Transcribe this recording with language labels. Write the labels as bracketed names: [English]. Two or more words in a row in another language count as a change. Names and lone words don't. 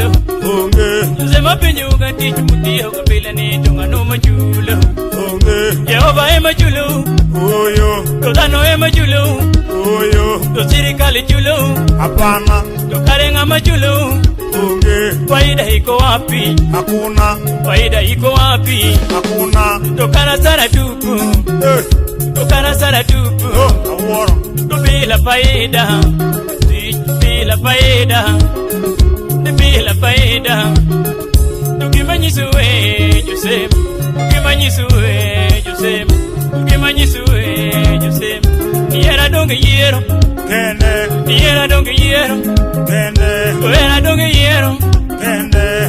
[Luo (Kenya and Tanzania)] Onge Sema penjo ugatichu mutiyo kapile ni tunga no machulo Onge Jehova ema chulo Oyo Todano ema chulo Oyo Tosirikali chulo [Swahili] Apana [Luo (Kenya and Tanzania)] Tokarenga machulo Onge [Swahili] Faida iko wapi Hakuna Faida iko wapi Hakuna Tokana sana tupu Tokana sana tupu [Luo (Kenya and Tanzania)] Aworo [Swahili] Bila faida Bila faida Bila faida Tukimanyisuwe Joseph Tukimanyisuwe Joseph Tukimanyisuwe Joseph [Luo (Kenya and Tanzania)] Niera donge yero Kende Niera donge yero Kende Niera donge yero Kende